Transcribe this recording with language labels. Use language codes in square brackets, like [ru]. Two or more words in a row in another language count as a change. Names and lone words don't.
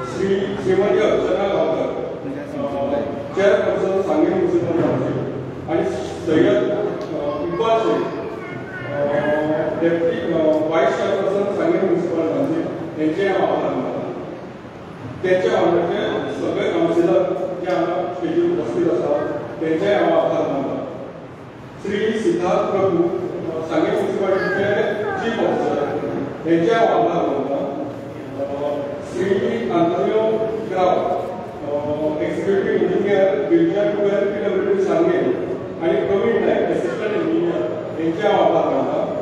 [mr] श्रीमती अर्चना गावकर चेअरपर्सन सांगली म्युनिसिपल काउन्सिल आणि सय्यद इक्बाल शेख [en] deputy vice chairperson [mr] सांगली म्युनिसिपल काउन्सिल यांचे आभार मानतो। [kok] त्यांच्या वांगडचे सगळे काउन्सिलर जे हांगा स्टेजीर उपस्थित आसात त्यांचे हांव आभार मानता। श्री सिद्धार्थ प्रभू सांगली म्युनिसिपालिटीचे [en] chief officer [kok] त्यांचे हांव आभार मानता। श्री आंतोनियो ग्राव [en] executive engineer builder [kok] PWD सांगली आणि प्रवीण नायक [en] assistant engineer [kok] यांचे हांव आभार मानता।